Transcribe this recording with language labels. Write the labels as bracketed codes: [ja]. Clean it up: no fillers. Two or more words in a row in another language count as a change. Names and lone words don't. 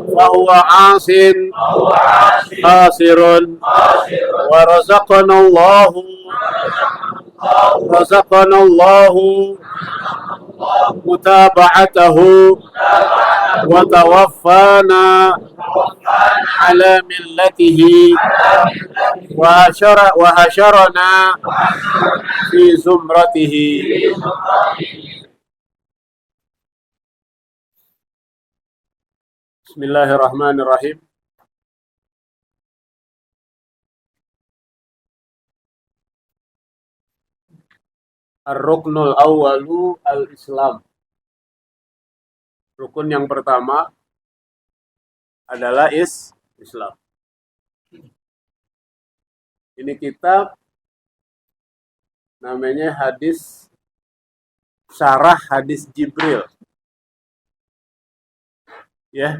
[ar] فهو عاص فهو عاصي خاسر خاسر ورزقنا الله متابعته وتوفانا على ملته وحشرنا في زمرته. بسم الله الرحمن الرحيم. الركن الأول الإسلام. [id] Rukun yang pertama adalah Islam. Ini kitab namanya Syarah Hadis Jibril. Ya.